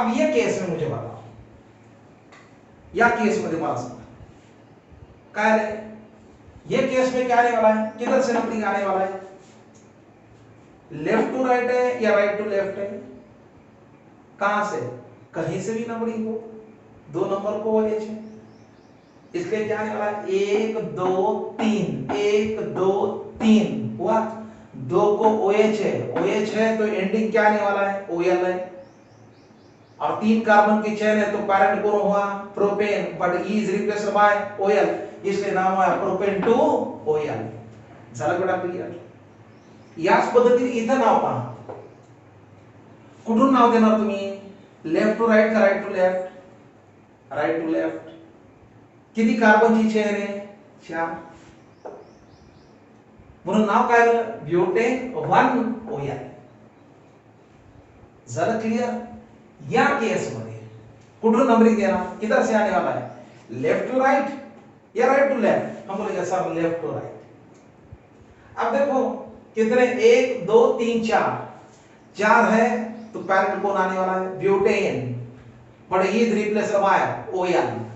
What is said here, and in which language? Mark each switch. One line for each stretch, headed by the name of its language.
Hindi: अब ये केस में मुझे बताओ, या केस में दिमाग से क्या है, ये केस में क्या आने वाला है, किधर से नंबरिंग आने वाला है, लेफ्ट टू राइट है या राइट टू लेफ्ट है, कहां से, कहीं से भी नंबरिंग हो, 2 नंबर को OH है, इसलिए क्या आने वाला है, 1 2 3, 1 2 3, हुआ। 2 को OH है, OH है तो एंडिंग क्या आने वाला है, OL है। और 3 कार्बन की चेन है तो पेरेंट कौन हुआ, propane,
English: but E is replaced by OL,
Hindi: इसलिए नाम आया प्रोपेन 2 OL।
Marathi: झालं बेटा क्लियर। याच पद्धतीने इथं नाव पहा, कुठून नाव देणार तुम्ही, लेफ्ट टू राइट का right to left, right to left. किती कार्बनची चेन आहे, 4, म्हणून नाव काय आलं, ब्युटेन 1 OL। झालं क्लियर। या केस मध्ये कुठून
Hindi: नंबरिंग देना, किधर से आने वाला है, लेफ्ट टू राइट या राइट टू लेफ्ट, हम बोलेंगे सर लेफ्ट टू राइट। अब देखो कितने, 1 2 3 4 है तो पेरेंट कौन आने वाला है, butane,
English: But E is replaced by OL।